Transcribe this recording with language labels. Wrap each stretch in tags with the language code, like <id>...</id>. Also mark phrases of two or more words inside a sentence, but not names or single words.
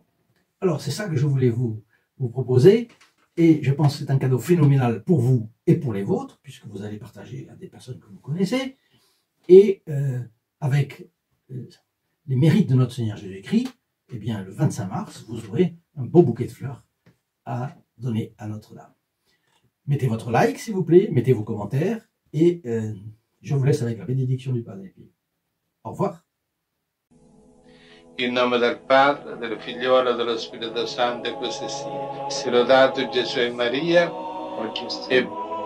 <fr>Alors c'est ça que je voulais vous proposer, et je pense que c'est un cadeau phénoménal pour vous et pour les vôtres, puisque vous allez partager à des personnes que vous connaissez, et avec les mérites de notre Seigneur Jésus-Christ, eh bien le 25 mars, vous aurez un beau bouquet de fleurs à donner à Notre-Dame. Mettez votre like s'il vous plaît, mettez vos commentaires, et je vous laisse avec la bénédiction du Padre Pio. Au revoir.</fr> <it>In nome del Padre, del Figliolo e dello Spirito Santo, e così sia. Sia lodato Gesù e Maria, e</it>